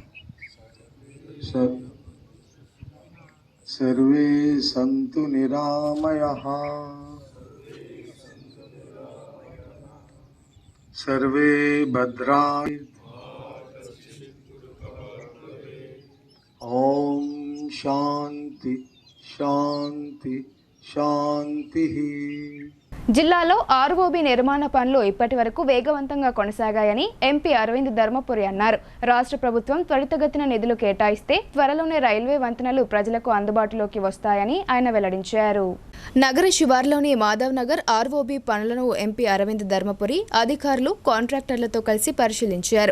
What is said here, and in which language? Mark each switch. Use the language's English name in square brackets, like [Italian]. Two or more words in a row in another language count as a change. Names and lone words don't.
[Sanskrit] सर्वे सन्तु निरामयाः, सर्वे भद्राणि। ओम शांति शांति शांति। [Telugu] జిల్లాలో ఆర్ఓబి నిర్మాణ పనులు ఇప్పటి వరకు వేగవంతంగా కొనసాగాయని ఎంపీ అరవింద్ ధర్మపురి అన్నారు. రాష్ట్ర ప్రభుత్వం త్వరితగతిన నిధులు కేటాయిస్తే త్వరలోనే రైల్వే వంతెనలు ప్రజలకు అందుబాటులోకి వస్తాయని ఆయన వెల్లడించారు. నగర శివార్లోని మాధవ్ నగర్ ఆర్ఓబి పనులను ఎంపీ అరవింద్ ధర్మపురి అధికారులు, కాంట్రాక్టర్లతో కలిసి పరిశీలించారు.